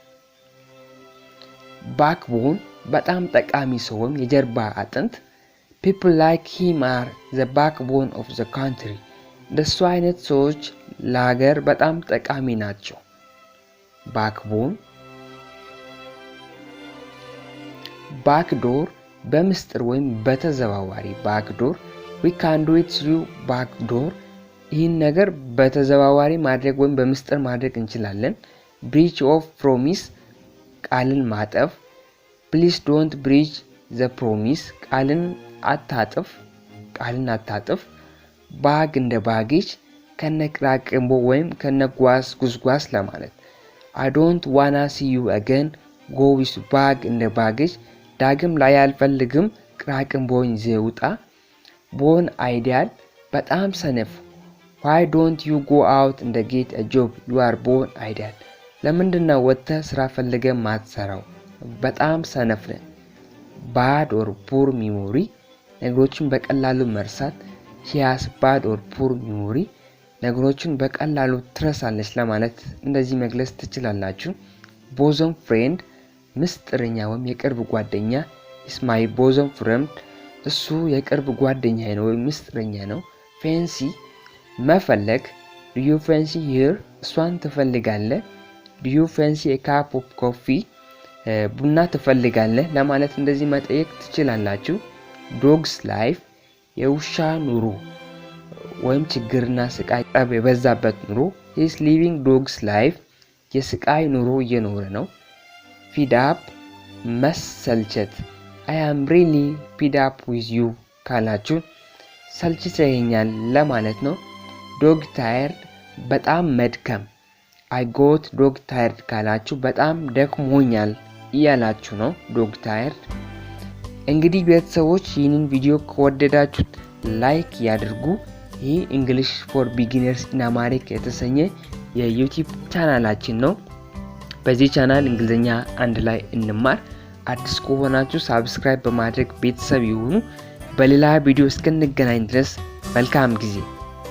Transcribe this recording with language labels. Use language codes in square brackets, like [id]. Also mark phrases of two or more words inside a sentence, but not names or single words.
[am] backbone በጣም ጠቃሚ ሰው ወይም የጀርባ አጥንት። [en] people like him are the backbone of the country [am] እንደሱ አይነት ሰዎች ለሀገር በጣም ጠቃሚ ናቸው። backbone [en] backdoor [am] በምስጢር ወይም በተዘዋዋሪ [en] backdoor we can do it through backdoor [am] ይህን ነገር በተዘዋዋሪ ማድረግ ወይም በምስጢር ማድረግ እንችላለን። [en] breach of promise [am] ቃልን ማጠፍ። [en] please don't breach the promise [am] ቃልን አታጥፍ [en] bag እንደ baggage [am] ከነቅራቅንቦ ወይም ከነጓስ ጉዝጓስ ለማለት። [en] I don't wanna see you again go with bag [am] እንደ ባግሽ ዳግም ላይ አልፈልግም ቅራቅንቦኝ ዘውጣ። [en] born ideal [am] በጣም ሰነፍ [en] why don't you go out and get a job you are born ideal [am] ለምንድነው ወጥተህ ስራ ፈልገህ ማትሰራው በጣም ሰነፍ ነህ። [en] bad or poor memory [am] ነገሮችን በቀላሉ መርሳት [en] he has bad or poor memory [am] ነገሮችን በቀላሉ ትረሳለች ለማለት እንደዚህ መግለጽ ትችላላችሁ። [en] bosom friend [am] ምስጥረኛ ወይም የቅርብ ጓደኛ [en] is my bosom friend [am] እሱ የቅርብ ጓደኛዬ ነው ወይም ምስጥረኛ ነው። fancy መፈለግ [en] do you fancy her [am] እሷን ትፈልጋለህ [en] do you fancy a cup of coffee [am] ቡና ትፈልጋለህ ለማለት እንደዚህ መጠየቅ ትችላላችሁ። [en] dogs life [am] የውሻ ኑሮ ወይም ችግርና ስቃይ የበዛበት ኑሮ [en] he is living dogs life [am] የስቃይ ኑሮ እየኖረ ነው። [en] feed up መሰልቸት I am really fed up with you ካላችሁ [am] ሰልችተኸኛል ለማለት ነው። [en] dog tired [am] በጣም መድከም [en] I got dog tired [am] ካላችሁ በጣም ደክሞኛል እያላችሁ ነው [en] dog tired። [am] እንግዲህ ቤተሰቦች ይህንን ቪዲዮ ከወደዳችሁት ላይክ ያድርጉ። ይህ English for Beginners in Amharic የተሰኘ የዩቲዩብ ቻናላችን ነው። በዚህ ቻናል እንግሊዘኛ አንድ ላይ እንማር። አዲስ ከሆናችሁ ሳብስክራይብ በማድረግ ቤተሰብ ይሁኑ። በሌላ ቪዲዮ እስክንገናኝ ድረስ መልካም ጊዜ